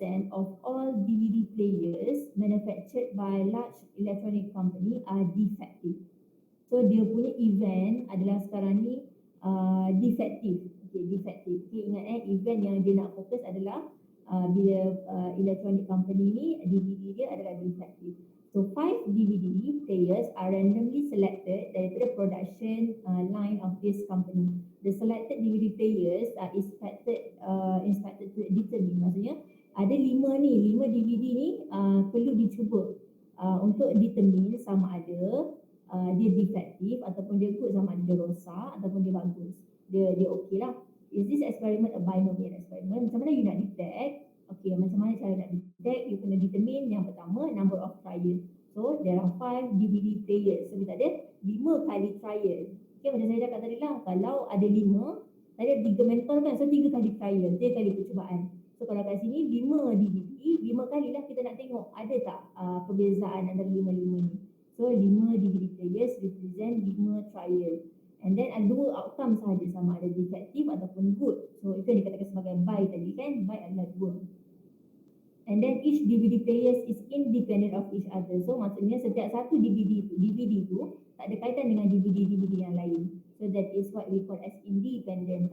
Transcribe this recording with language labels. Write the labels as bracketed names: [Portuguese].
[English] 10% of all DVD players manufactured by large electronic company are defective. [Malay] So dia punya event adalah sekarang ni defective. Okay, defective. Okay, ingat event yang dia nak fokus adalah bila electronic company ni DVD dia adalah defective. [English] So 5 DVD players are randomly selected [Malay] daripada [English] production line of this company. The selected DVD players are inspected to determine. [Malay] Maksudnya ada 5 DVD ni perlu dicuba untuk determine sama ada dia defektif ataupun dia good, sama ada dia rosak ataupun dia bagus. Dia okey lah. [English] Is this experiment a binomial experiment? [Malay] Macam mana [English] you [Malay] nak [English] detect? [Malay] Okay, macam mana cara nak detect? You kena determine yang pertama number of trial. [English] So there are 5 DVD players. [Malay] So kita ada 5 kali trial. Okay, macam saya cakap tadi lah, kalau ada 5, tadi ada 3 mentor kan, so 3 kali trial, 3 kali percubaan. So kalau kat sini 5 DVD, 5 kali lah kita nak tengok ada tak perbezaan antara 5 ni. [English] So 5 DVD players represent 5 trial. And then [Malay] ada 2 outcome sahaja, sama ada defective ataupun good. So itu yang dikatakan sebagai by tadi kan, by adalah 2. [English] And then each DVD players is independent of each other. [Malay] So maksudnya setiap satu DVD tu tak ada kaitan dengan DVD yang lain. [English] So that is what we call as independent.